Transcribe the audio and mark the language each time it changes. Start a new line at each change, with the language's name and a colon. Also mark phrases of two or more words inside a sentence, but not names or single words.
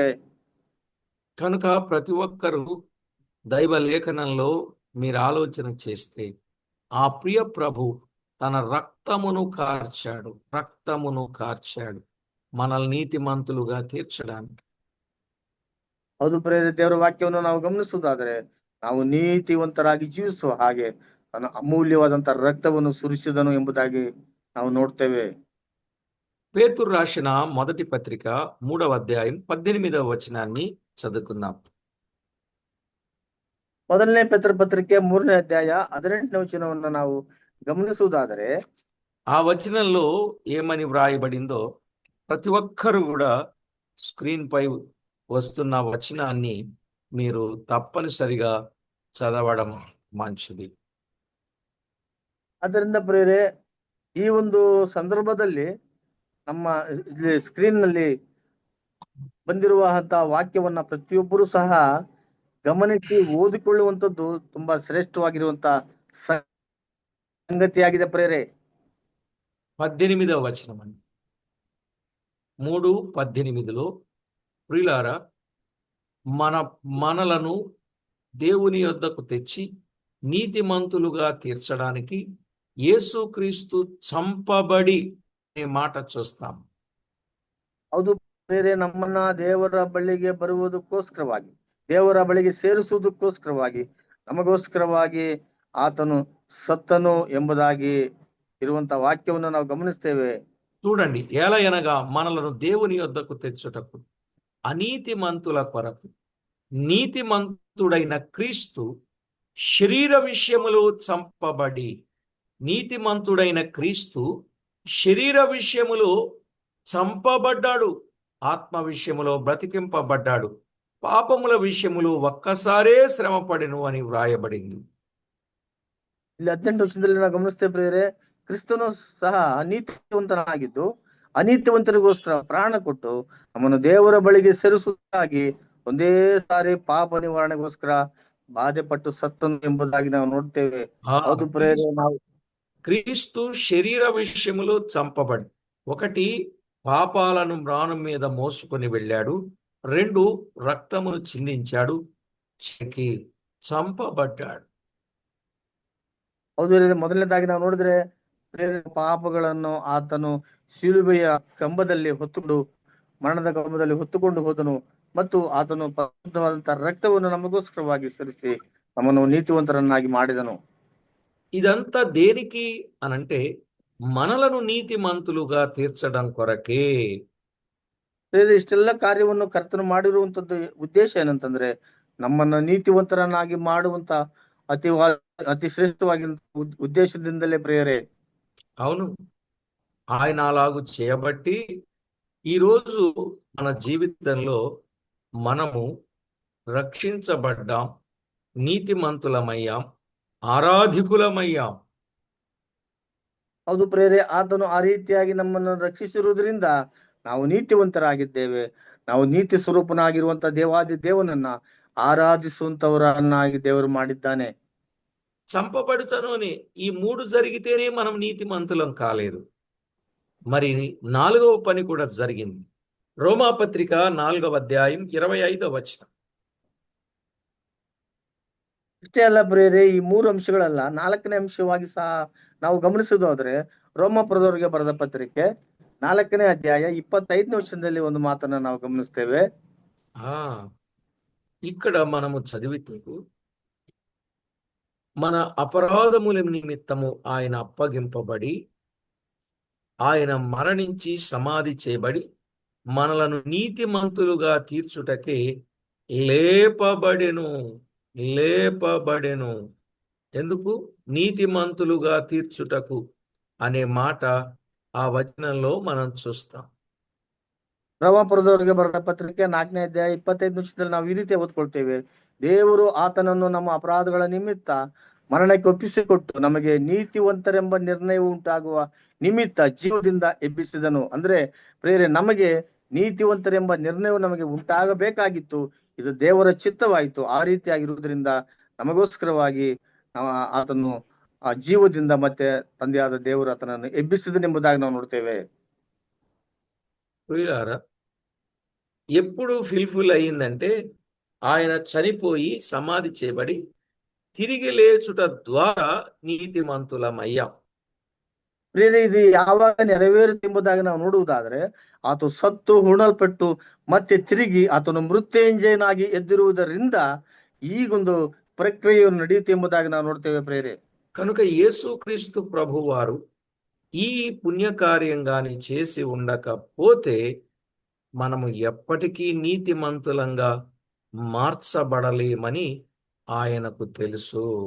Telugu: కనుక ప్రతి ఒక్కరూ దైవ లేఖనంలో మీరు ఆలోచన చేస్తే, ఆ ప్రియ ప్రభు తన రక్తమును కార్చాడు మనల్ని నీతిమంతులుగా తీర్చడానికి.
Kannada: ಹೌದು ಪ್ರೇರೆ, ದೇವರ ವಾಕ್ಯವನ್ನು ನಾವು ಗಮನಿಸುವುದಾದರೆ, ನಾವು ನೀತಿವಂತರಾಗಿ ಜೀವಿಸುವ ಹಾಗೆ ತನ್ನ ಅಮೂಲ್ಯವಾದಂತಹ ರಕ್ತವನ್ನು ಸುರಿಸಿದನು ಎಂಬುದಾಗಿ ನಾವು ನೋಡ್ತೇವೆ.
Telugu: పేతురు రాసిన మొదటి పత్రిక 3వ అధ్యాయం 18వ వచనాన్ని చదువుకుందాం.
Kannada: ಮೊದಲನೇ ಪತ್ರಿಕೆ 3ನೇ ಅಧ್ಯಾಯ 18ನೇ ವಚನವನ್ನು ನಾವು గమనిಸುವುದಾದರೆ,
Telugu: ఆ వచనంలో ఏమని వ్రాయబడిందో ప్రతి ఒక్కరు కూడా స్క్రీన్ పై వస్తున్న వచనాన్ని మీరు తప్పనిసరిగా చదవడం మంచిది.
Kannada: ಅದರಿಂದ ಪ್ರೇರೆ, ಈ ಒಂದು ಸಂದರ್ಭದಲ್ಲಿ ನಮ್ಮ ಸ್ಕ್ರೀನ್ ನಲ್ಲಿ ಬಂದಿರುವಂತಹ ವಾಕ್ಯವನ್ನ ಪ್ರತಿಯೊಬ್ಬರು ಸಹ ಗಮನಿಸಿ ಓದಿಕೊಳ್ಳುವಂತದ್ದು ತುಂಬಾ ಶ್ರೇಷ್ಠವಾಗಿರುವಂತ ಸಂಗತಿಯಾಗಿದೆ ಪ್ರೇರೆ.
Telugu: 18వ వచనం అండి, 3:18లో, ప్రియులారా, మనలను దేవుని యొద్దకు తెచ్చి నీతిమంతులుగా తీర్చడానికి యేసుక్రీస్తు చంపబడి అనే మాట చూస్తాం.
Kannada: ಹೌದು ಪ್ರೇರೆ, ನಮ್ಮನ್ನ ದೇವರ ಬಳಿಗೆ ಬರುವುದಕ್ಕೋಸ್ಕರವಾಗಿ, ದೇವರ ಬಳಿಗೆ ಸೇರಿಸುವುದಕ್ಕೋಸ್ಕರವಾಗಿ, ನಮಗೋಸ್ಕರವಾಗಿ ಆತನು ಸತ್ತನು ಎಂಬುದಾಗಿ ಇರುವಂತ ವಾಕ್ಯವನ್ನು ನಾವು ಗಮನಿಸ್ತೇವೆ.
Telugu: చూడండి, ఎలయనగా మనలను దేవుని యొద్దకు తెచ్చుటకు అనీతిమంతుల కొరకు నీతిమంతుడైన క్రీస్తు శరీర విషయములో చంపబడి, నీతిమంతుడైన క్రీస్తు శరీర విషయములో చంపబడ్డాడు, ఆత్మ విషయములో బ్రతికింపబడ్డాడు, పాపముల విషయములో ఒక్కసారే శ్రమపడెను అని వ్రాయబడింది.
Kannada: ಇಲ್ಲಿ 18 ವರ್ಷದಲ್ಲಿ ನಾವು ಗಮನಿಸ್ತೇವೆ ಪ್ರಿಯರೇ, ಕ್ರಿಸ್ತನು ಸಹ ನೀತಿವಂತನಾಗಿದ್ದು ಅನೀತಿವಂತರಿಗೋಸ್ಕರ ಪ್ರಾಣ ಕೊಟ್ಟು ನಮ್ಮನ್ನು ದೇವರ ಬಳಿಗೆ ಸೇರಿಸುವುದಾಗಿ ಒಂದೇ ಸಾರಿ ಪಾಪ ನಿವಾರಣೆಗೋಸ್ಕರ ಬಾಧೆ ಪಟ್ಟು ಸತ್ತನು ఎంబుದಾಗಿ ನಾವು ನೋಡ್ತೇವೆ. ఆ ಹೌದು ಪ್ರಿಯರೇ,
Telugu: క్రీస్తు
Kannada: ನಾವು
Telugu: క్రీస్తు శరీర విషయములో చంపబడి ఒకటి పాపాలను మ్రాణం మీద మోసుకొని వెళ్ళాడు, రెండు రక్తమును చిందించాడు, చికి చంపబడ్డాడు.
Kannada: ಹೌದು ಪ್ರಿಯರೇ, ಮೊದಲನೇದಾಗಿ ನಾವು ನೋಡಿದ್ರೆ ಪ್ರಿಯರೇ, ಪಾಪಗಳನ್ನು ಆತನು ಶಿಲುಬೆಯ ಕಂಬದಲ್ಲಿ ಹೊತ್ತುಕೊಂಡು ಮರಣದ ಕಂಬದಲ್ಲಿ ಹೊತ್ತುಕೊಂಡು ಹೋದನು ಮತ್ತು ಆತನು ಪರಿಶುದ್ಧವಾದಂತಹ ರಕ್ತವನ್ನು ನಮಗೋಸ್ಕರವಾಗಿ ಸುರಿಸಿ ನಮ್ಮನ್ನು ನೀತಿವಂತರನ್ನಾಗಿ ಮಾಡಿದನು.
Telugu: ఇదంతా దేనికి అనంటే మనలను నీతిమంతులుగా తీర్చడం కొరకే.
Kannada: ಪ್ರಿಯರೇ, ಇಷ್ಟೆಲ್ಲ ಕಾರ್ಯವನ್ನು ಕರ್ತನು ಮಾಡಿರುವಂತದ್ದು ಉದ್ದೇಶ ಏನಂತಂದ್ರೆ ನಮ್ಮನ್ನ ನೀತಿವಂತರನ್ನಾಗಿ ಮಾಡುವಂತ ಅತಿ ಅತಿ ಶ್ರೇಷ್ಠವಾಗಿರುವಂತ ಉದ್ದೇಶದಿಂದಲೇ ಪ್ರಿಯರೇ.
Telugu: అవును, ఆయన అలాగు చేయబట్టి ఈరోజు మన జీవితంలో మనము రక్షించబడ్డాం, నీతిమంతులమయ్యాం, ఆరాధికులమయ్యాం.
Kannada: ಹೌದು ಪ್ರಿಯರೇ, ಆತನು ಆ ರೀತಿಯಾಗಿ ನಮ್ಮನ್ನು ರಕ್ಷಿಸಿರುವುದರಿಂದ ನಾವು ನೀತಿವಂತರಾಗಿದ್ದೇವೆ. ನಾವು ನೀತಿ ಸ್ವರೂಪನಾಗಿರುವಂತ ದೇವಾದಿ ದೇವನನ್ನ ಆರಾಧಿಸುವಂತವರನ್ನಾಗಿ ದೇವರು ಮಾಡಿದ್ದಾನೆ.
Telugu: చంపబడుతను అని ఈ మూడు జరిగితేనే మనం నీతిమంతులం కాలేదు. మరి నాలుగవ పని కూడా జరిగింది. రోమాపత్రిక 4వ అధ్యాయం 25వ వచనం.
Kannada: ಇಷ್ಟೇ ಅಲ್ಲ ಪ್ರಿಯರೇ, ಈ ಮೂರು ಅಂಶಗಳಲ್ಲ, 4ನೇ ಅಂಶವಾಗಿ ಸಹ ನಾವು ಗಮನಿಸುವುದಾದ್ರೆ ರೋಮಾಪುರದವರಿಗೆ ಬರೆದ ಪತ್ರಿಕೆ 4ನೇ ಅಧ್ಯಾಯ 25ನೇ ವಚನದಲ್ಲಿ ಒಂದು ಮಾತನ್ನ ನಾವು ಗಮನಿಸ್ತೇವೆ.
Telugu: ఆ ఇక్కడ మనము చదివితే మన అపరాధముల నిమిత్తము ఆయన అప్పగింపబడి ఆయన మరణించి సమాధి చేయబడి మనలను నీతిమంతులుగా తీర్చుటకే లేపబడెను. లేపబడెను. ఎందుకు? నీతిమంతులుగా తీర్చుటకు అనే మాట ఆ వచనంలో మనం చూస్తాం.
Kannada: ರೋಮಾಪುರದವರಿಗೆ ಬರೆದ ಪತ್ರಿಕೆ 4ನೇ ಅಧ್ಯಾಯ 25ನೇ ವಚನದಲ್ಲಿ ನಾವು ಈ ರೀತಿ ಓದ್ಕೊಳ್ತೇವೆ. ದೇವರು ಆತನನ್ನು ನಮ್ಮ ಅಪರಾಧಗಳ ನಿಮಿತ್ತ ಮರಣಕ್ಕೆ ಒಪ್ಪಿಸಿಕೊಟ್ಟು ನಮಗೆ ನೀತಿವಂತರೆಂಬ ನಿರ್ಣಯ ಉಂಟಾಗುವ ನಿಮಿತ್ತ ಜೀವದಿಂದ ಎಬ್ಬಿಸಿದನು. ಅಂದ್ರೆ ಪ್ರೇರೆ, ನಮಗೆ ನೀತಿವಂತರೆಂಬ ನಿರ್ಣಯವು ನಮಗೆ ಉಂಟಾಗಬೇಕಾಗಿತ್ತು. ಇದು ದೇವರ ಚಿತ್ತವಾಯಿತು. ಆ ರೀತಿಯಾಗಿರುವುದರಿಂದ ನಮಗೋಸ್ಕರವಾಗಿ ಆತನು ಆ ಜೀವದಿಂದ ಮತ್ತೆ ತಂದೆಯಾದ ದೇವರು ಆತನನ್ನು ಎಬ್ಬಿಸಿದನೆಂಬುದಾಗಿ ನಾವು ನೋಡ್ತೇವೆ.
Telugu: ప్రియులారా, ఎప్పుడు ఫిల్ఫుల్ అయ్యిందంటే ఆయన చనిపోయి సమాధి చేయబడి తిరిగి లేచుట ద్వారా నీతిమంతులమయ్యాం.
Kannada: ಪ್ರಿಯರೇ, ಇದು ಯಾವಾಗ ನೆರವೇರುತ್ತೆಂಬುದಾಗಿ ನಾವು ನೋಡುವುದಾದ್ರೆ ಆತ ಸತ್ತು ಹೂಣಲ್ಪಟ್ಟು ಮತ್ತೆ ತಿರುಗಿ ಆತನು ಮೃತ್ಯುಂಜಯನಾಗಿ ಎದ್ದಿರುವುದರಿಂದ ಈಗೊಂದು ಪ್ರಕ್ರಿಯೆಯನ್ನು ನಡೆಯುತ್ತೆ ಎಂಬುದಾಗಿ ನಾವು ನೋಡ್ತೇವೆ ಪ್ರಿಯರೇ.
Telugu: కనుక యేసుక్రీస్తు ప్రభువారు ఈ పుణ్యకార్యంగాని చేసి ఉండకపోతే మనము ఎప్పటికీ నీతిమంతులంగా మార్చబడలేమని ఆయనకు తెలుసు.